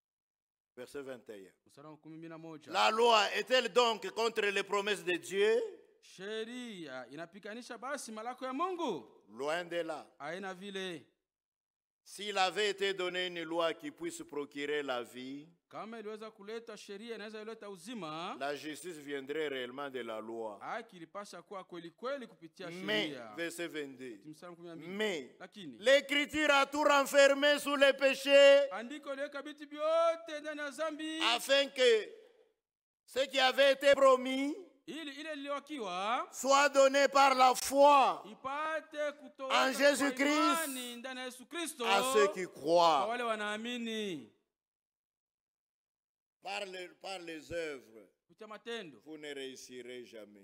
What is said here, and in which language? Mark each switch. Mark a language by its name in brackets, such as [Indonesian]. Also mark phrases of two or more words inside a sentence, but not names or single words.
[French] Verset 21. La loi est-elle donc contre les promesses de Dieu? [Swahili] sheria inapikanisha basi malako ya Mungu? [French] Loin de là. [Swahili] Haina vile. [French] S'il avait été donné une loi qui puisse procurer la vie, [Swahili] kama iliweza kuleta sheria inaweza ileta uzima, [French] la justice viendrait réellement de la loi. [Swahili] Haki ilipasha kuwa kweli kweli kupitia sheria. [French] Mais, verset 22. Mais, l'écriture a tout renfermé sous le péché, [Swahili] andiko liweka vitu vyote ndani ya dhambi, [French] afin que ce qui avait été promis soit donné par la foi en Jésus-Christ à ceux qui croient. Par les œuvres, vous ne réussirez jamais.